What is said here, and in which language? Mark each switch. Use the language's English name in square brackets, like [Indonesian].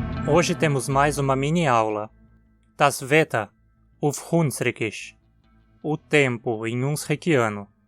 [Portuguese] Hoje temos mais uma mini-aula. [German] Das Wetter auf Hunsrückisch. [Portuguese] O tempo em Hunsrückiano.